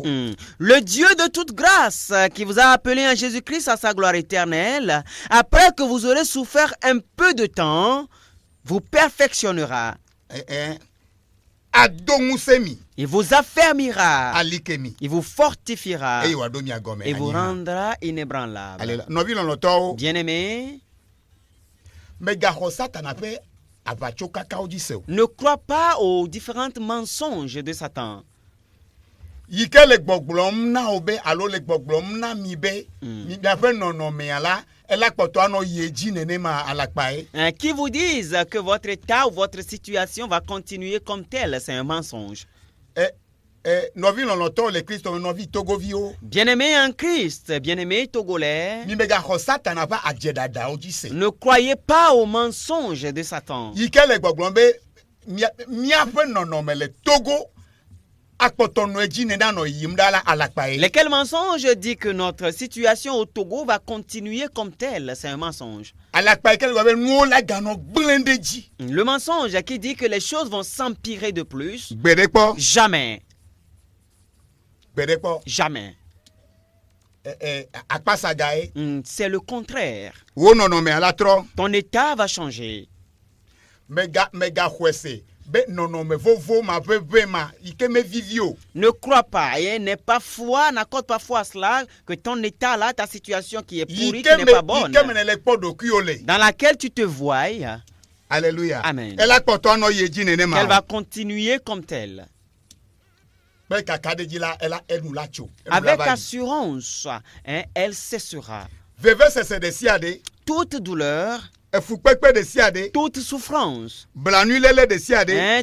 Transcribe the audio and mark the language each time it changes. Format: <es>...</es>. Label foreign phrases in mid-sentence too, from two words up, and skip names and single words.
<fr>Le Dieu de toute grâce qui vous a appelé en Jésus-Christ à sa gloire éternelle, après que vous aurez souffert un peu de temps, vous perfectionnera.</fr> <ee>ado ŋusẽ mi</ee> <fr>Il vous affermira.</fr> <ee>alike mi</ee> <fr>Il vous fortifiera.</fr> <ee>eye wòaɖo mia gɔme</ee> <fr>Et vous</fr> <ee>anyigba.</ee> <fr>rendra inébranlable. Alléluia.</fr> <ee>Nɔvi lɔlɔtɔwo</ee> <fr>Bien-aimés,</fr> <ee>megaxɔ satana ƒe aʋatsokakawo dzi se o</ee> <fr>ne crois pas aux différents mensonges de Satan.</fr> <ee>yi ke le gbɔgblɔm na wo be alo le gbɔgblɔm na mi be miaƒe nɔnɔmea la ela kpɔtɔ anɔ yie dzi nenema alakpae</ee> <fr>Qui vous disent que votre état ou votre situation va continuer comme tel, c'est un mensonge.</fr> <ee>nɔvi lɔlɔtɔwo le Kristo me nɔvi togoviwo</ee> <fr>Bien-aimés en Christ, bien-aimés togolais,</fr> <ee>mi megaxɔ satana ƒe adzedadawo dzi se</ee> <fr>ne croyez pas aux mensonges de Satan.</fr> <ee>yi ke le gbɔgblɔm be míaƒe nɔnɔme le Togo akpɔtɔ nɔ edzi ne ɖanɔ yiyim ɖa la alakpae</ee> <fr>Lesquels mensonges dit que notre situation au Togo va continuer comme tel, c'est un mensonge.</fr> <ee>alakpae ke le gblɔ be nuwo la ganɔ gblẽ ɖe dzi</ee> <fr>Le mensonge qui dit que les choses vont s'empirer de plus,</fr> <ee>gbe ɖe kpɔ</ee> <fr>jamais,</fr> <ee>gbe ɖe kpɔ</ee> <fr>jamais.</fr> <ee>akpasagae</ee> <fr>C'est le contraire.</fr> <ee>wo nɔnɔmea la trɔ</ee> <fr>Ton état va changer.</fr> <ee>megaxɔe se be nɔnɔme vovo ma ʋeʋẽ ma yi ke mevivi o</ee> <fr>Ne crois pas et n'aie pas foi, n'accorde pas foi à cela, que ton état là, ta situation qui est pourrie,</fr> <ee>yi</ee> <fr>qui n'est pas bonne,</fr> <ee>ke me ne le kpɔ ɖokuiwo le</ee> <fr>dans laquelle tu te vois, alléluia Amen.</fr> <ee>ela kpɔtɔ anɔ yie dzi nenema</ee> <fr>qu'elle</fr> <ee>o.</ee> <fr>va continuer comme telle.</fr> <ee>be kaka ɖe dzi la ela enu la tso enu la</ee> <fr>Avec</fr> <ee>va yi.</ee> <fr>assurance, elle cessera.</fr> <ee>vevesese ɖe sia ɖe</ee> <fr>Toute douleur,</fr> <ee>efukpekpe ɖe sia ɖe</ee> <fr>toute souffrance,</fr> <ee>blanuilele ɖe sia ɖe</ee>